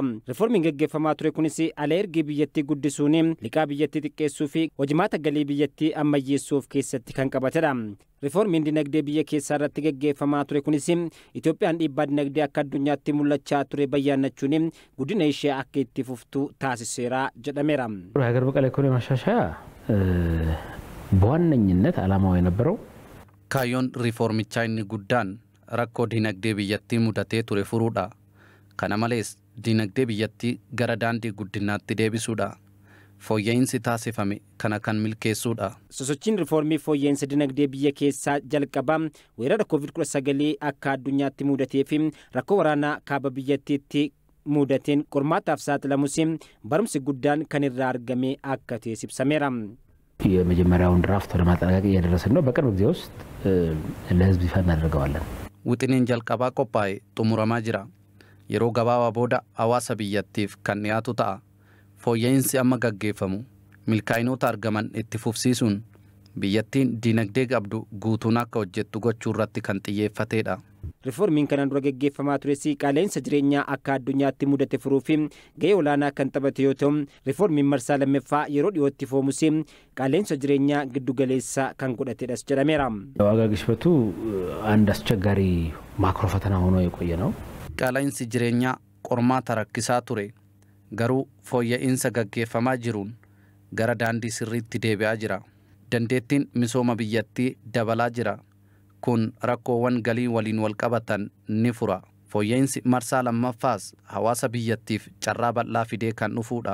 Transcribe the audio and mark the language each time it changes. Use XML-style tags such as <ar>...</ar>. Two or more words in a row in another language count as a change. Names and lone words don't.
<om>Riiformiin gaggeeffamaa ture kunis ala ergii biyyattii guddisuun liqaa biyyattii xiqqeessuu fi hojimaata galii biyyattii ammayyeessuuf keessatti kan qabatedha. Riiformiin dinagdee biyya keessaa irratti gaggeeffamaa ture kunis Itoophiyaan dhiibbaa dinagdee akka addunyaatti mul'achaa ture bayyaannachuun guddina ishee akka itti fuftu taasiseera jedhameera.</om> <am>ሀገር በቀል ኢኮኖሚ ማሻሻያ በዋነኝነት ዓላማው የነበረው</am> <om>Kaayyoon riiformichaa inni guddaan rakkoo dinagdee biyyattii mudatee ture furuudha. Kana malees dinagdee biyyattii gara daandii guddinaatti deebisuudha. Fooyya'insi taasifame kana kan milkeessuudha. Sosochiin riiformii fooyya'insa dinagdee biyya keessaa jalqabaa weerara COVID-19 akka addunyaatti mudatee fi rakkoo waraanaa kaaba biyyattiitti mudateen qormaataaf saaxilamus barumsi guddaan kan irraa argame akka ta'es ibsameera.</om> <am>የመጀመሪያውን ድራፍት ወደ ማጠናቀቅ እየደረስን ነው። በቅርብ ጊዜ ውስጥ ለህዝብ ይፋ እናደርገዋለን።</am> <om>Wixineen jalqabaa qophaa'e xumuramaa jira. Yeroo gabaabaa booda hawaasa biyyattiif kan dhiyaatu ta'a. Fooyya'insi amma gaggeeffamu milkaa'inoota argaman itti fufsiisuun biyyattiin dinagdee qabdu guutuun akka hojjettu gochuu irratti kan xiyyeeffatedha. Riiformiin kanaan dura gaggeeffamaa ture qaala'insa jireenyaa akka addunyaatti mudate furuu fi gahee olaanaa kan taphate yoo ta'u, riiformiin marsaa lammaffaa yeroo dhiyootti foomus qaala'insa jireenyaa giddugaleessa kan godhatedhas jedhameera.</om> <am>ዋጋ ግሽበቱ አንድ አስቸጋሪ ማክሮ ፈተና ሆኖ የቆየ ነው።</am> <om>Qaala'insi jireenyaa qormaata rakkisaa ture. Garuu fooyya'insa gaggeeffamaa jiruun gara daandii sirriitti deebi'aa jira. Dandeettiin misooma biyyattii dabalaa jira. Kun rakkoowwan galii waliin wal qabatan ni fura. Fooyya'insi marsaa lammaffaas hawaasa biyyattiif carraa bal'aa fidee kan dhufuudha.</om>